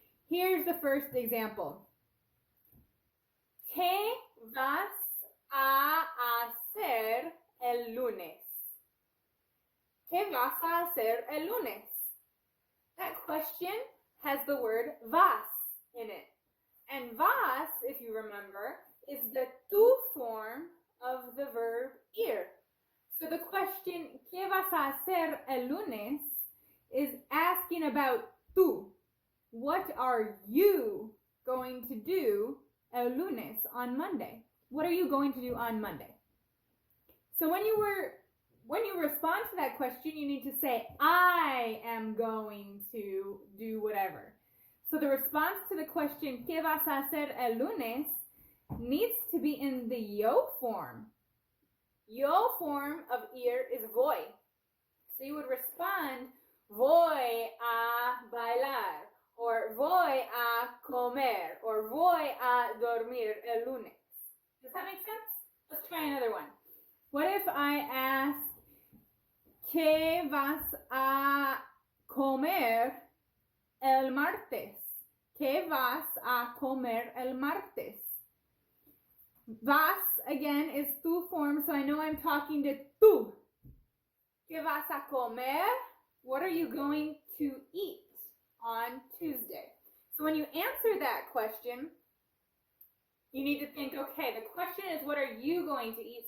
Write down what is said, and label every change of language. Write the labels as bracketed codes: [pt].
[en] Here's the first example. [es] ¿Qué vas a hacer el lunes? ¿Qué vas a hacer el lunes? [en] That question has the word vas in it. And vas, if you remember, is the tú form of the verb ir. So the question, [es] ¿Qué vas a hacer el lunes? [en] Is asking about tú. What are you going to do [es] el lunes [en] on Monday? What are you going to do on Monday? So when you respond to that question, you need to say, I am going to do whatever. So the response to the question, [es] ¿Qué vas a hacer el lunes? [en] Needs to be in the yo form. Yo form of ir is voy. So you would respond, [es] voy a bailar, [en] or [es] voy a comer, [en] or [es] voy a dormir el lunes. [en] Does that make sense? Let's try another one. What if I ask, [es] ¿Qué vas a comer el martes? ¿Qué vas a comer el martes? [en] Vas, again, is tú form, so I know I'm talking to tú. [es] ¿Qué vas a comer? [en] What are you going to eat on Tuesday? So when you answer that question, you need to think, okay, the question is, what are you going to eat?